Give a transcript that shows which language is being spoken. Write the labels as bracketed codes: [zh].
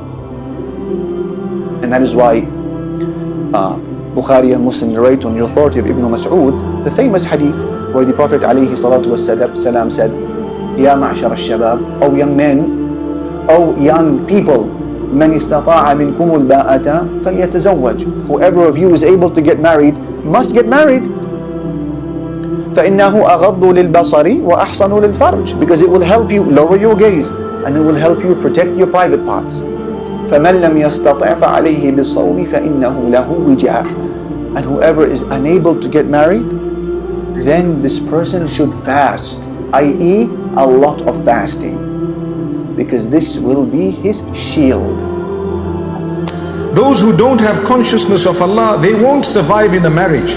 [en] And that is why Bukhari and Muslim narrate on the authority of Ibn Mas'ud the famous hadith where the Prophet ﷺ said, Ya ma'shar al-shabab, O young men, O young people, [ar] من استطاع منكم الباءة فليتزوج. [en] Whoever of you is able to get married must get married. [ar] فإنه أغض للبصر وأحصن للفرج. [en] Because it will help you lower your gaze and it will help you protect your private parts. [ar] فمن لم يستطع فعليه بالصوم فإنه له وجاء. [en] And whoever is unable to get married, then this person should fast, i.e. a lot of fasting, because this will be his shield. Those who don't have consciousness of Allah, they won't survive in a marriage.